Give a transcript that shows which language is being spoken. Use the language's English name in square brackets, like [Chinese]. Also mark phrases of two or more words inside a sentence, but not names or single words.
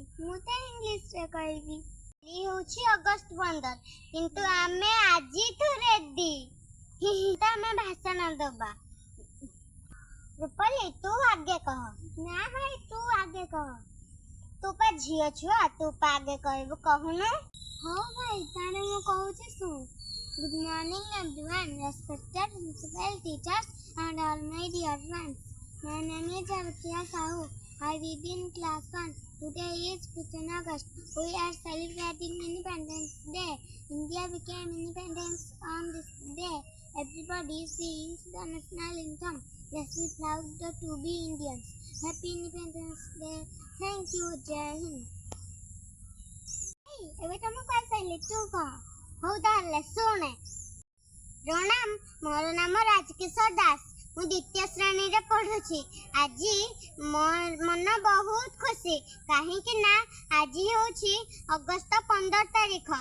[Odia] ମୁଁ ତ ଇଂଲିଶରେ କହିବି। ଆଜି ହେଉଛି ଅଗଷ୍ଟ 15, କିନ୍ତୁ ଆମେ ଆଜିଠୁ ରେଡି। ତ ଆମେ ଭାଷଣ ଦେବା। ରୂପାଲି, ତୁ ଆଗେ କହ। ନା ଭାଇ, ତୁ ଆଗେ କହ। ତୁ ପା ଝିଅ ଛୁଆ, ତୁ ପା ଆଗେ କହିବୁ, କହୁନୁ। ହଉ ଭାଇ, ତାହେଲେ ମୁଁ କହୁଛି ଶୁଣ। [English] Good morning everyone, respected principal, teachers and all my dear friends. My name is Arpiya Sahu. I read in class 1. Today is 15 August. We are celebrating Independence Day. India became independent on this day. Everybody sings the national anthem. Yes, we proud to be Indians. Happy Independence Day. Thank you, Jai Hind. [Odia] ଏବେ ତ ମୁଁ କହିସାରିଲି, ତୁ କହ। ହଉ ତାହେଲେ ଶୁଣେ। ପ୍ରଣାମ, ମୋର ନାମ ରାଜକିଶୋର ଦାସ। ମୁଁ ଦ୍ୱିତୀୟ ଶ୍ରେଣୀରେ ପଢୁଛି। ଆଜି ମନ ବହୁତ ଖୁସି, କାହିଁକି ନା ଆଜି ହେଉଛି ଅଗଷ୍ଟ 15 ତାରିଖ।